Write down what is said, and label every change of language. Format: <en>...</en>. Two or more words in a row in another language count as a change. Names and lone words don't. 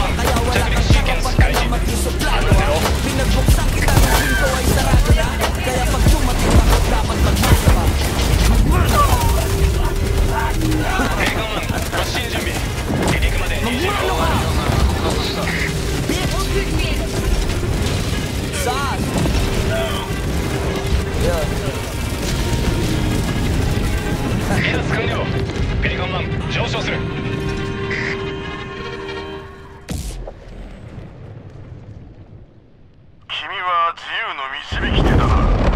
<tl>Kaya wala kang kapapagalamat yung suplado. Pinagbuksan kita ng pinto ay sarado na. Kaya pag dumating ako dapat magmasa ka. Magmano ka! Saan? Yeah.</tl> <ja>離脱完了。ペリカンマン上昇する。君は自由の導き手だな。</ja>